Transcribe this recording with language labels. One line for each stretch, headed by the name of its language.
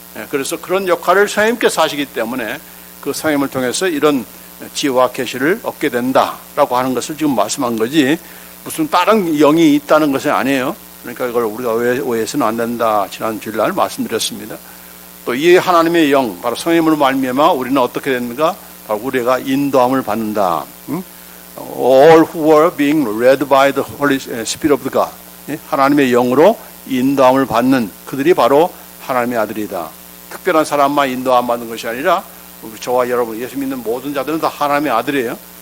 Korean: 그래서 그런 역할을 성령님께서 하시기 때문에 그 성령님을 통해서 이런 지혜와 계시를 얻게 된다라고 하는 것을 지금 말씀한 거지, 무슨 다른 영이 있다는 것은 아니에요. 그러니까 이걸 우리가 오해해서는 안 된다. 지난 주일날 말씀드렸습니다. 또 이 하나님의 영, 바로 성령으로 말미암아 우리는 어떻게 됩니까? 바로 우리가 인도함을 받는다.
English: All who are being led by the Holy Spirit of God.
Korean: 하나님의 영으로 인도함을 받는 그들이 바로 하나님의 아들이다. 특별한 사람만 인도함 받는 것이 아니라 저와 여러분, 예수 믿는 모든 자들은 다 하나님의 아들이에요.